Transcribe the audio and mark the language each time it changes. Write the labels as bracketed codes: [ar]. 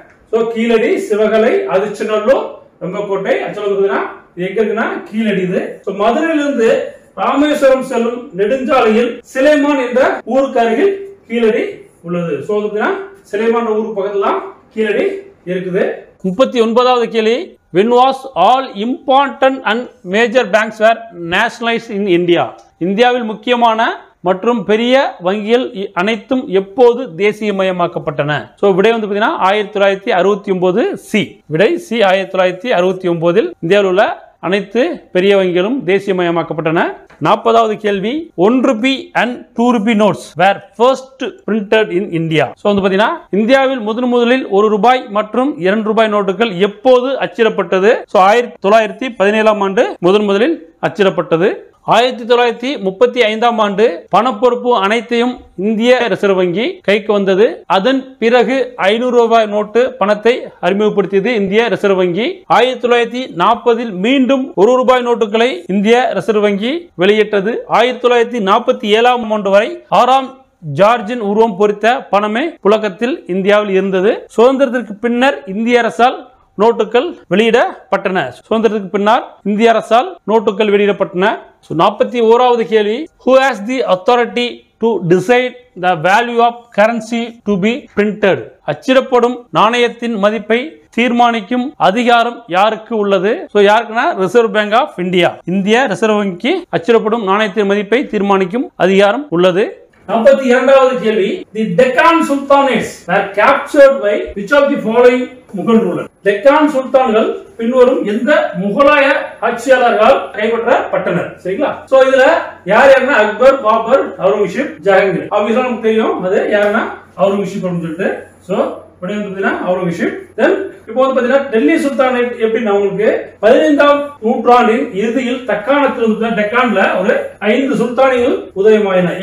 [ta] So Keezhadi, Sivakalai, அதிர்ச்சநல்லூர், வெங்கக்கோட்டை. ஆக்சுவலா இது எங்க இருக்குன்னா கீழடி. இது மதுரையிலிருந்து ராமேஸ்வரம் செல்லும் நெடுஞ்சாலையில் சிலைமான் என்ற ஊருக்கு அருகில் கீழடி உள்ளது. சோ சிலைமான் ஊருக்கு பக்கத்துல கீழடி இருக்குது. 39வது கேள்வி, [en] when was all important and major banks were nationalized in India? [ta] இந்தியாவில் முக்கியமான மற்றும் பெரிய வங்கிகள் அனைத்தும் எப்போது தேசியமயமாக்கப்பட்டன? சோ விடை வந்து பாத்தீங்கன்னா 1969 சி. விடை சி 1969 இந்தியாவில் உள்ள அனைத்து பெரிய வங்கிகளும் தேசியமயமாக்கப்பட்டன. 40வது கேள்வி, [en] 1 rupee and 2 rupee notes were first printed in India. [ta] So வந்து பாத்தீங்கன்னா இந்தியாவில் முதலில் 1 ரூபாய் மற்றும் 2 ரூபாய் நோட்டுகள் எப்போது அச்சிடப்பட்டது? சோ 1917ஆம் ஆண்டு முதலில் அச்சிடப்பட்டது. 1935ஆம் ஆண்டு பணப்பொறுப்பு அனைத்தையும் இந்திய ரிசர்வ் வங்கி கைக்கு வந்தது. அதன் பிறகு 500 ரூபாய் நோட்டு பணத்தை அறிமுகப்படுத்தியது இந்திய ரிசர்வ் வங்கி. 1940 மீண்டும் 1 ரூபாய் நோட்டுகளை இந்திய ரிசர்வ் வங்கி வெளியிட்டது. 1947ஆம் ஆண்டு வரை 6ஆம் ஜார்ஜின் உருவம் பொறித்த பணமே புழக்கத்தில் இந்தியாவில் இருந்தது. சுதந்திரத்திற்கு பின்னர் இந்திய அரசால் நோட்டுகள் வெளியிடப்பட்டன. சுதந்திரத்துக்கு பின்னர் இந்திய அரசால் நோட்டுகள் வெளியிடப்பட்டன. 41வது கேள்வி, [en] who has the authority to decide the value of currency to be printed? [ta] அச்சிடப்படும் நாணயத்தின் மதிப்பை தீர்மானிக்கும் அதிகாரம் யாருக்கு உள்ளது? சோ யாருக்குன்னா ரிசர்வ் பேங்க் ஆஃப் இந்தியா. இந்திய ரிசர்வ் வங்கிக்கு அச்சிடப்படும் நாணயத்தின் மதிப்பை தீர்மானிக்கும் அதிகாரம் உள்ளது. 42வது கேள்வி, [en] the Deccan Sultanates were captured by which of the following Mughal ruler? [ta] Deccan சுல்தான்கள் பின்வரும் எந்த முகலாய ஆட்சியாளர்களால் கைப்பற்றப்பட்டனர்? சரிங்களா? சோ இதுல யாருன்னா அக்பர், பாபர், அவுரங்கசீப், ஜஹாங்கீர். ஆப்வியஸா நமக்கு தெரியும் அது யாருன்னா அவுரங்கசீப் அப்படின்னு சொல்லிட்டு. சோ அவுரங்கசீப். தென் இப்போ வந்து பாத்தீங்கன்னா டெல்லி சுல்தானேட் எப்படின்னா உங்களுக்கு 15ஆம் நூற்றாண்டின் இறுதியில் தக்காணத்தில் டெக்கான்ல ஒரு 5 சுல்தானிகள் உதயமாயின.